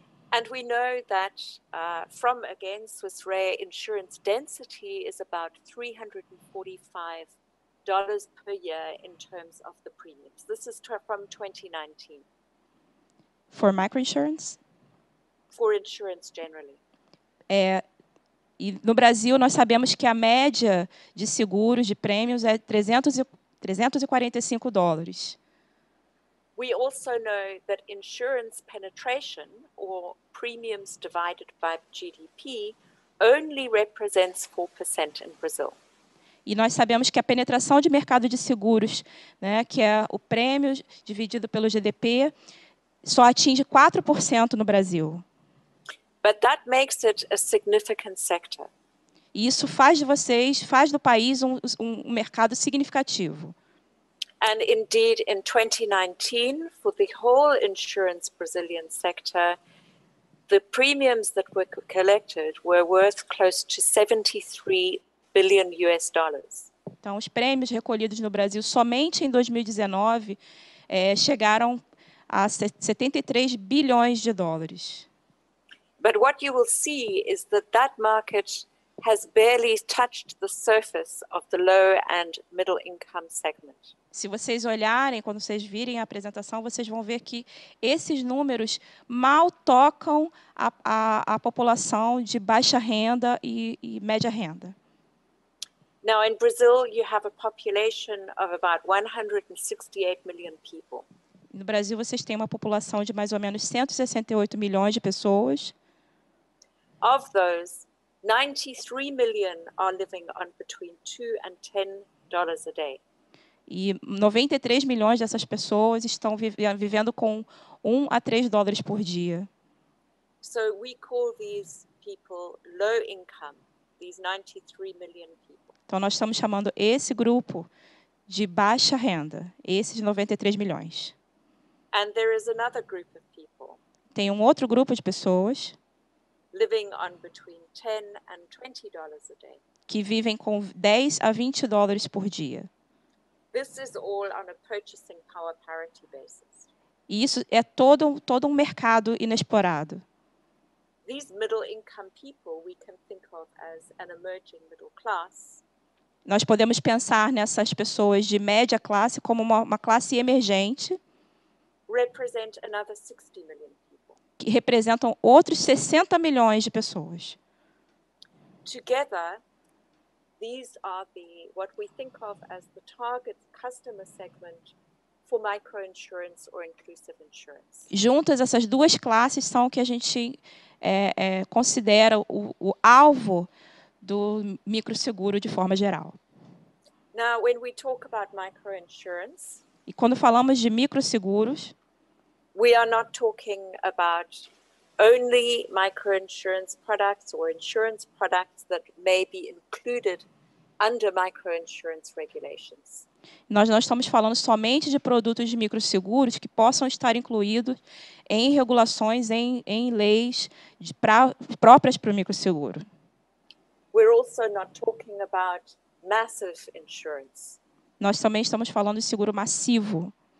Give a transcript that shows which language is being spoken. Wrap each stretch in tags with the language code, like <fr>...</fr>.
<en>And we know that from again Swiss Re, insurance density is about $345 per year in terms of the premiums. This is from 2019. For microinsurance? For insurance generally.</en> <pt>E no Brasil nós sabemos que a média de seguros de prêmios é $345.</pt> <en>We also know that insurance penetration, or premiums divided by GDP, only represents 4% in Brazil.</en> <pt>E nós sabemos que a penetração de mercado de seguros, né, que é o prêmio dividido pelo GDP, só atinge 4% no Brasil.</pt> <en>But that makes it a significant sector.</en> <pt>E isso faz do país um mercado significativo.</pt> <en>And indeed, in 2019, for the whole insurance Brazilian sector, the premiums that were collected were worth close to $73 billion.</en> <pt>Então, os prêmios recolhidos no Brasil somente em 2019 chegaram a 73 bilhões de dólares.</pt> <en>But what you will see is that market has barely touched the surface of the low and middle income segment.</en> <pt>Se vocês olharem, quando vocês virem a apresentação, vocês vão ver que esses números mal tocam a população de baixa renda e média renda.</pt> <en>Now, in Brazil, you have a population of about 168 million people.</en> <pt>No Brasil, vocês têm uma população de mais ou menos 168 milhões de pessoas.</pt> <en>Of those, 93 million are living on between $2 and $10 a day.</en> <pt>E 93 milhões dessas pessoas estão vivendo com $1 a $3 por dia.</pt> <en>So we call these people low income, these 93 million people.</en> <pt>Então nós estamos chamando esse grupo de baixa renda, esses 93 milhões.</pt> <en>And there is another group of people.</en> <pt>Tem um outro grupo de pessoas</pt> <en>living on between $10 and $20 a day.</en> <pt>Que vivem com 10 a $20 por dia.</pt> <en>This is all on a purchasing power parity basis.</en> <pt>E isso é todo um mercado inexplorado.</pt> <en>These middle income people we can think of as an emerging middle class.</en> <pt>Nós podemos pensar nessas pessoas de média classe como uma classe emergente,</pt> <en>represent another 60 million people.</en> <pt>que representam outros 60 milhões de pessoas.</pt> <en>Together, these are what we think of as the target customer segment for microinsurance or inclusive insurance.</en> <pt>Juntas, essas duas classes são o que a gente considera o alvo do microseguro de forma geral.</pt> <en>Now, when we talk about microinsurance,</en> <pt>E quando falamos de microseguros,</pt> <en>we are not talking about only microinsurance products or insurance products that may be included under microinsurance regulations.</en> <pt>nós não estamos falando somente de produtos de microseguros que possam estar incluídos em regulações, em leis próprias para o microseguro.</pt> <en>We're also not talking about massive insurance.</en> <pt>Nós também estamos falando de seguro massivo.</pt>